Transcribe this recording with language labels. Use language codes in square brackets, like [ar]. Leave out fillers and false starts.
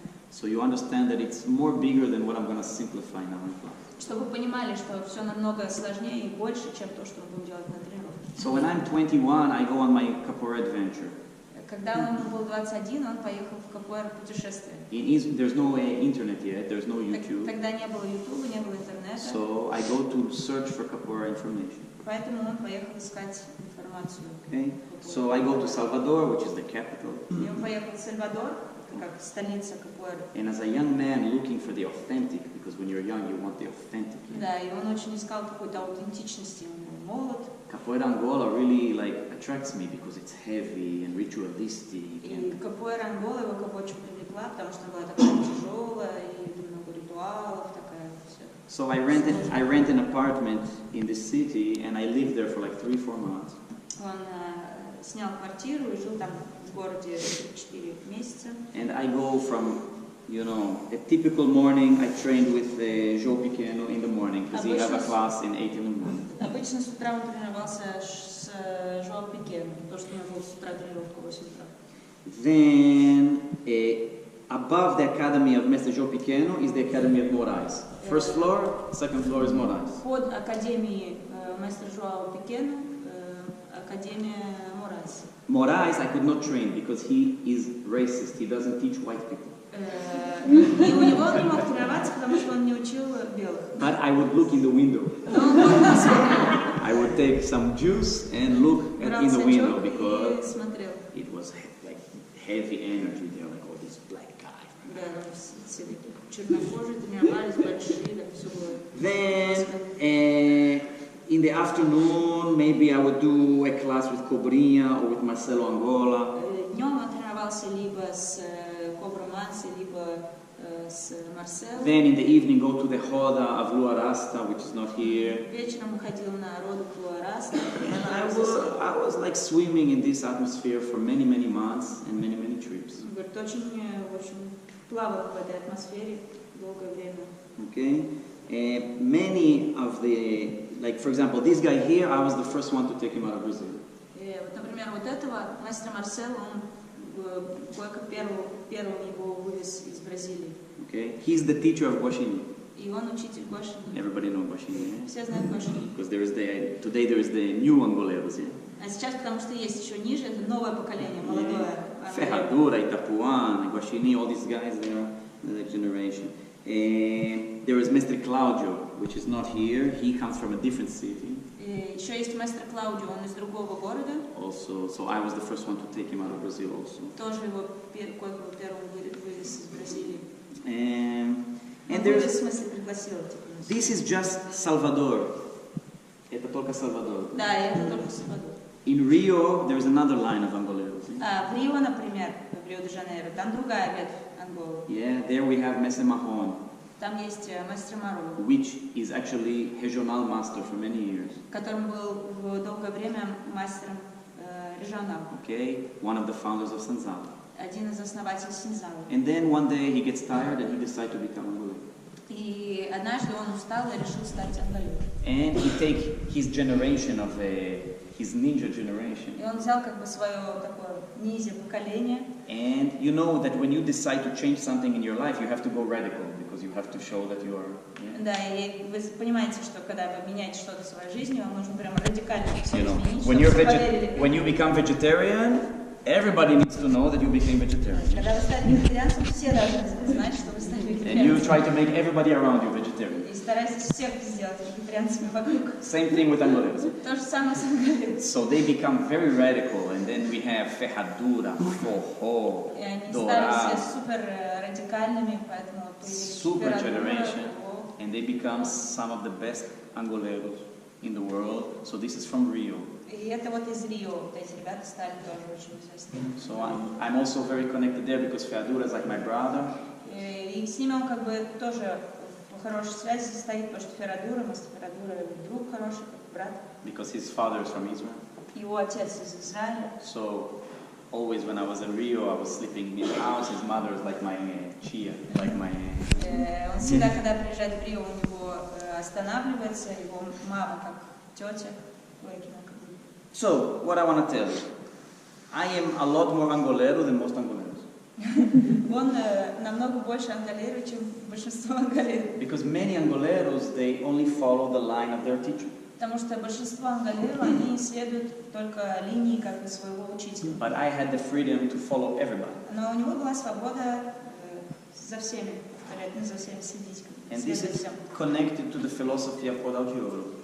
[en] So you understand that it's more bigger than what I'm going to simplify now in class. [ru] Чтобы вы понимали, что все намного сложнее и больше, чем то, что мы будем делать на тренировке. [en] So when I'm 21, I go on my capoeira adventure. [ru] Когда ему был 21, он поехал в капоэйру путешествие. [en] There's no internet yet, there's no YouTube. [ru] Тогда не было YouTube, не было интернета. [en] So I go to search for capoeira information. [ru] Поэтому он поехал искать информацию. [en] Okay, so I go to Salvador, which is the capital. [ru] И он поехал в Сальвадор, как столица капоэйры. [en] And as a young man looking for the authentic, because when you're young you want the authentic. [ru] Да, и он очень искал какой-то аутентичности, он был молод. [en] Capoeira Angola really like attracts me because it's heavy and ritualistic. [ru] И капоэйра Ангола его как очень привлекла, потому что она была такая тяжелая и много ритуалов, такая все. [en] So I rent an apartment in the city and I lived there for like 3-4 months. [ru] Он снял квартиру и жил там в городе 4 месяца. [en] And I go from, you know, a typical morning. I trained with João Pequeno in the morning because he have a class in 8 in the morning. [ru] Обычно с утра он тренировался с Жоа Пекеном, потому что у него была с утра тренировка в 8 утра. [en] Then above the academy of Mestre João Pequeno is the academy of Moraes. First floor, second floor is Moraes. [ru] Под академией Месtre Жоа Пекено, академия Moraes. [en] Moraes I could not train because he is racist. He doesn't teach white people. [ru] И у него он не мог тренироваться, потому что он не учил белых. [en] But I would look in the window. I would take some juice and look in the window because it was like heavy energy there, like all these black guys. Then in the afternoon, maybe I would do a class with Cobrinha or with Marcelo Angola. [ru] Днем он тренировался либо с Кобра Манси, либо с Марселом. [en] Then in the evening go to the Roda of Lua Rasta, which is not here. [ru] Вечером ходил на роду Луараста. [en] And I was like swimming in this atmosphere for many, many months and many, many trips. [ru] Говорит, очень, в общем, плавал в этой атмосфере долгое время. [en] Okay? Many of the, like for example, this guy here, I was the first one to take him out of Brazil. [ru] Вот, например, вот этого мастера Марсела, он только первым его вывез из Бразилии. [en] Okay? He's the teacher of Guaxinim. [ru] И он учитель Guaxinim. [en] Everybody knows Guaxinim, [ru] Все знают Guaxinim. [en] because today there is the new Angoleros, yeah? [ru] А сейчас, потому что есть еще ниже, это новое поколение, молодое. [en] Ferradura, Itapuã, Guaxinim, all these guys, they are the generation. There is Mestre Claudio, which is not here. He comes from a different city. [ru] Еще есть мастер Клаудио, он из другого города. [en] Also, so I was the first one to take him out of Brazil also. [ru] Тоже его первым вывез из Бразилии. [en] And there's, [ru] в смысле, пригласил. [en] this is just Salvador. [ru] Это только Salvador. Да, это только Сальвадор. [en] In Rio, there is another line of Angoleros. [ru] В Рио, например, в Рио-де-Жанейро, там другая ветвь Анголы. [en] Yeah, there we have Mestre Mahon, [ru] Там есть мастер Мару, [en] which is actually regional master for many years. [ru] которым был в долгое время мастером регионал. [en] Okay, one of the founders of Sanzala. [ru] Один из основателей Синзала. [en] And then one day he gets tired and he decides to become Angolero. [ru] И однажды он устал и решил стать анголером. [en] And he take his generation of his ninja generation. [ru] И он взял как бы свое такое ниндзя поколение. [en] And you know that when you decide to change something in your life, you have to go radical because you have to show that you are. Yeah? [ru] Да, и вы понимаете, что когда вы меняете что-то в своей жизни, вам нужно прям радикально все [en] You know, [ru] изменить, [en] when [ru] чтобы все поверили. [en] when you become vegetarian, everybody needs to know that you became vegetarian. [ru] Когда вы стали вегетарианцем, все должны знать, что вы стали [en] And you [ru] вегетарианцем. [en] try to make everybody around you vegetarian. [ru] И старайтесь всех сделать вегетарианцами вокруг. [en] Same thing with Angoleros. [ru] То же самое с анголером. [en] So they become very radical, and then we have Ferradura, Forró, [ru] И они стали [en] Dorá, [ru] все супер радикальными, поэтому появились [en] super [ru] Ferradura, [en] generation, [ru] Forró. [en] and they become some of the best Angoleros in the world. So this is from Rio. [ru] И это вот из Рио, вот эти ребята стали тоже очень известными. [en] So I'm also very connected there because Ferradura is like my brother. [ru] И с ними он как бы тоже в хорошей связи состоит, потому что Феррадура, мастер Феррадура, друг хороший, как брат. [en] Because his father is from Israel. [ru] Его отец из Израиля. [en] So always when I was in Rio, I was sleeping in his house. His mother is like my chia, like my. [ru] Он всегда, когда приезжает в Рио, у него останавливается, его мама как тетя. [en] So what I want to tell you, I am a lot more Angolero than most Angoleros. [ru] Он намного больше анголеру, чем большинство анголеров. [en] Because many Angoleros, they only follow the line of their teacher. [ru] Потому что большинство анголеров, они следуют только линии как бы своего учителя. [en] But I had the freedom to follow everybody. [ru] Но у него была свобода за всеми повторять, за всеми следить. [en] And this is connected to the philosophy of Kodaujioro.